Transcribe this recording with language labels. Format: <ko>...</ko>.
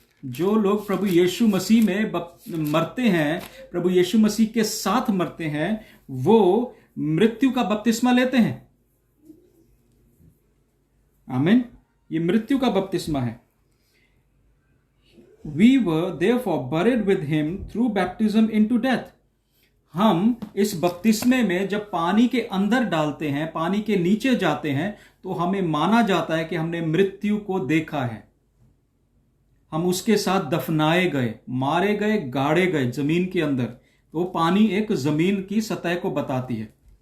<hi>जो लोग प्रभु यीशु मसीह में मरते हैं, प्रभु यीशु मसीह के साथ मरते हैं, वो मृत्यु का बपतिस्मा लेते हैं। आमीन। ये मृत्यु का बपतिस्मा है।</hi> <en>We were therefore buried with him through baptism into death.</en> <hi>हम इस बपतिस्मे में जब पानी के अंदर डालते हैं, पानी के नीचे जाते हैं, तो हमें माना जाता है कि हमने मृत्यु को देखा है। हम उसके साथ दफनाए गए, मारे गए, गाड़े गए जमीन के अंदर। तो पानी एक जमीन की सतह को बताती है।</hi>